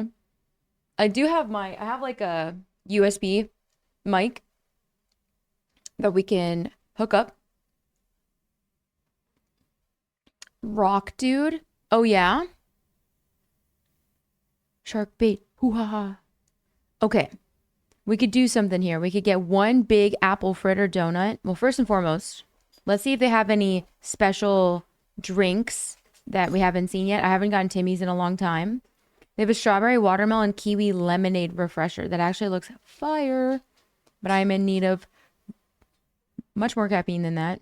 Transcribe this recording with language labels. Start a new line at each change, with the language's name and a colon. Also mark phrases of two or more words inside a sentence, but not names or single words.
English: I have like a USB mic that we can hook up. Rock dude. Oh yeah. Shark bait. Hoo ha ha. Okay. We could do something here. We could get one big apple fritter donut. Well, first and foremost, let's see if they have any special drinks that we haven't seen yet. I haven't gotten Timmy's in a long time. They have a strawberry watermelon kiwi lemonade refresher that actually looks fire, but I'm in need of much more caffeine than that.